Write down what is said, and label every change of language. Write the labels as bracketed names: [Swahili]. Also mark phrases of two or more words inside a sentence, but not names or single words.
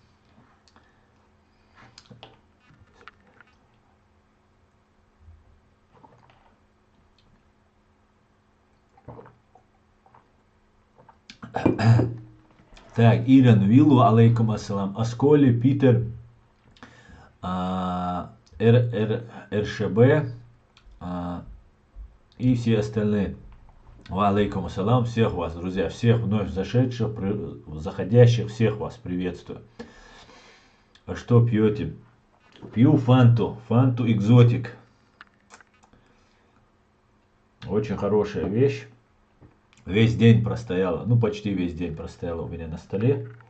[Russian] Так, Иран Виллу, [Arabic] عليكم السلام. [Russian] Асколи, Питер, РШБ и все остальные. [Arabic] وعليكم السلام. [Russian] Всех вас, друзья, всех вновь зашедших, заходящих, всех вас приветствую. А что пьете? Пью фанту экзотик. Очень хорошая вещь. Весь день простояла, ну почти весь день простояла у меня на столе.